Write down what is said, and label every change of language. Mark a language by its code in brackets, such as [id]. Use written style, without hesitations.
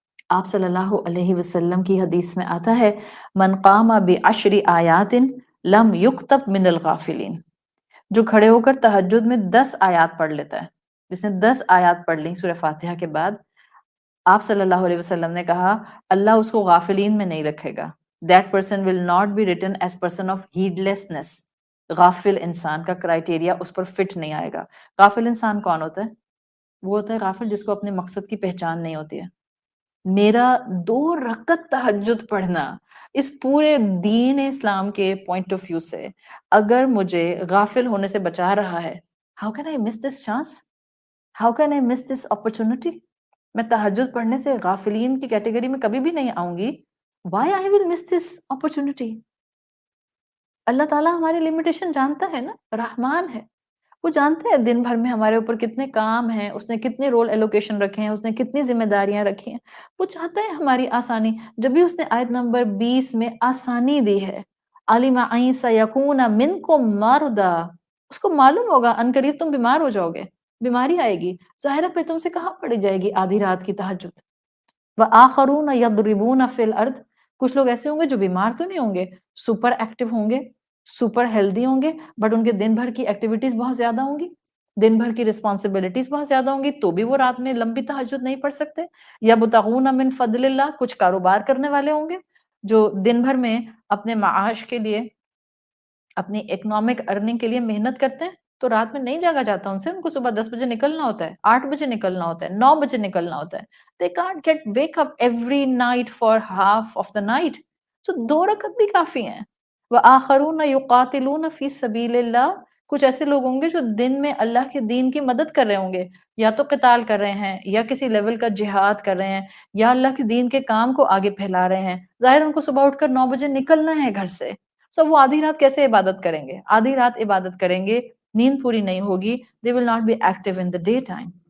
[ur] آپ صلی اللہ علیہ وسلم کی حدیث میں آتا ہے [ar] من قام بعشر آیات لم یکتب من الغافلین. [ur] جو کھڑے ہو کر تہجد میں 10 آیات پڑھ لیتا ہے, جس نے 10 آیات پڑھ لی سورہ فاتحہ کے بعد, آپ صلی اللہ علیہ وسلم نے کہا اللہ اس کو غافلین میں نہیں رکھے گا. [en] That person will not be written as person of heedlessness. [ur] غافل انسان کا کرائٹیریا اس پر فٹ نہیں آئے گا. غافل انسان کون ہوتا ہے؟ وہ ہوتا ہے غافل جس کو اپنے مقصد کی پہچان نہیں ہوتی ہے. میرا 2 رکعت تہجد پڑھنا اس پورے دین اسلام کے پوائنٹ آف ویو سے اگر مجھے غافل ہونے سے بچا رہا ہے, [en] how can I miss this chance? How can I miss this opportunity? [ur] میں تہجد پڑھنے سے غافلین کی کیٹیگری میں کبھی بھی نہیں آؤں گی. [en] Why I will miss this opportunity? [ur] اللہ تعالیٰ ہماری لمیٹیشن جانتا ہے نا, رحمان ہے. وہ جانتے ہیں دن بھر میں ہمارے اوپر کتنے کام ہیں, اس نے کتنے رول ایلوکیشن رکھے ہیں, اس نے کتنی ذمہ داریاں رکھی ہیں. وہ چاہتا ہے ہماری آسانی. جب بھی اس نے آیت نمبر 20 میں آسانی دی ہے, [ar] علم ان سیکون منکم مرضی, [ur] اس کو معلوم ہوگا ان قریب تم بیمار ہو جاؤ گے, بیماری آئے گی. ظاہر پہ تم سے کہاں پڑی جائے گی آدھی رات کی تہجد. [ar] وآخرون یضربون فی الارض, [ur] کچھ لوگ ایسے ہوں گے جو بیمار تو نہیں ہوں گے, سپر ایکٹیو ہوں گے, سپر ہیلدی ہوں گے, بٹ ان کے دن بھر کی ایکٹیویٹیز بہت زیادہ ہوں گی, دن بھر کی رسپانسبلٹیز بہت زیادہ ہوں گی, تو بھی وہ رات میں لمبی تہجد نہیں پڑھ سکتے. [ar] یبتغون من فضل اللہ, [ur] کچھ کاروبار کرنے والے ہوں گے جو دن بھر میں اپنے معاش کے لیے, اپنی اکنامک ارننگ کے لیے محنت کرتے ہیں, تو رات میں نہیں جاگا جاتا ان سے, ان کو صبح 10 بجے نکلنا ہوتا ہے, 8 بجے نکلنا ہوتا ہے, 9 بجے نکلنا ہوتا ہے. [en] They can't get wake up every night for half of the night. [ur] So 2 رکعت بھی کافی ہیں. [ar] وآخرون یقاتلون فی سبیل اللہ, [ur] کچھ ایسے لوگ ہوں گے جو دن میں اللہ کے دین کی مدد کر رہے ہوں گے, یا تو قتال کر رہے ہیں, یا کسی لیول کا جہاد کر رہے ہیں, یا اللہ کے دین کے کام کو آگے پھیلا رہے ہیں. ظاہر ان کو صبح اٹھ کر 9 بجے نکلنا ہے گھر سے. سو وہ آدھی رات کیسے عبادت کریں گے؟ آدھی رات عبادت کریں گے, نیند پوری نہیں ہوگی, [en] they will not be active in the daytime.